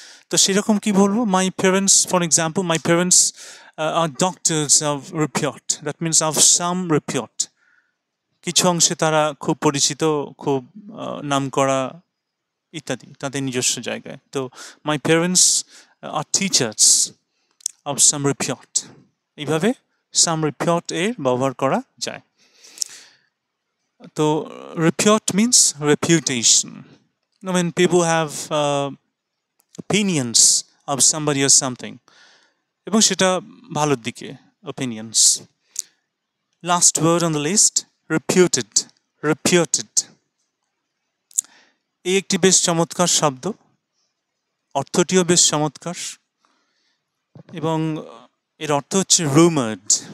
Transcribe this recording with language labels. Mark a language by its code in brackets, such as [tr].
[bn] তো সেরকম কি বলবো, [en] my parents for example, my parents are doctors of repute, that means of some repute, [bn] কিছু অংশে তারা খুব পরিচিত, খুব নামকরা ইত্যাদি তাদের নিজস্ব জায়গায়। তো [en] my parents are teachers of some repute, [bn] এইভাবে সাম রিপিউট এর ব্যবহার করা যায়। [en] তো repute means reputation. When people have opinions of somebody or something, [bn] এবং সেটা ভালোর দিকে [en] opinions. Last word on the list, reputed. Reputed. [bn] এই একটি বেশ চমৎকার শব্দ, অর্থটিও বেশ চমৎকার, এবং এর অর্থ হচ্ছে rumored.